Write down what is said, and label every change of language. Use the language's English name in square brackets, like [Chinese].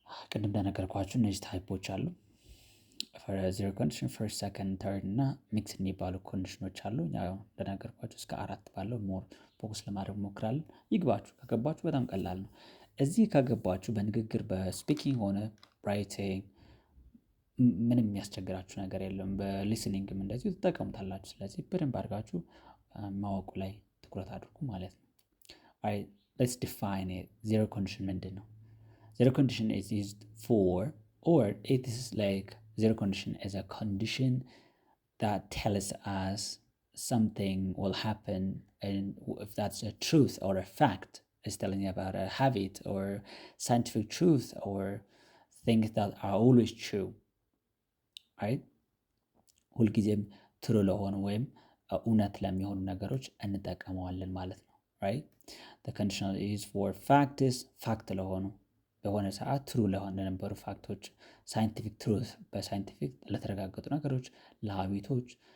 [Amharic] ቅድም እንደነገርኳችሁ እነዚህ ታይፖች አሉ። ዜሮ ኮንዲሽን፣ ፈርስት፣ ሰከንድ፣ ተርድ እና ሚክስ የሚባሉ ኮንዲሽኖች አሉ። ያው እንደነገርኳችሁ እስከ 4 ባለው [English] ሞር ፎከስ [Amharic] ለማድረግ ሞክራለን። ይግባችሁ። ከገባችሁ በጣም ቀላል ነው። እዚህ ከገባችሁ በንግግር በስፒኪንግ ሆነ ራይቲንግ ምንም የሚያስቸግራችሁ ነገር የለም። በሊስኒንግም እንደዚሁ ትጠቀሙታላችሁ። ስለዚህ በደንብ አድርጋችሁ ማወቁ ላይ ትኩረት አድርጉ ማለት ነው። [English] ሌትስ ዲፋይን [Amharic] ዜሮ ኮንዲሽን ምንድን ነው? [English] ዜሮ ኮንዲሽን is used for, or it is like zero condition is a condition that tells us something will happen, and if that's a truth or a fact, is telling you about a habit or scientific truth or things that are always true. [Amharic] ሁልጊዜም ትሩ ለሆኑ ወይም እውነት ለሚሆኑ ነገሮች እንጠቀመዋለን ማለት ነው። [English] the condition is for facts፣ [Amharic] ፋክት ለሆኑ በሆነ ሰዓት ትሩ ለነበሩ ፋክቶች፣ [English] ሳይንቲፊክ ትሩት [Amharic] በሳይንቲፊክ ለተረጋገጡ ነገሮች፣ ለሀቢቶች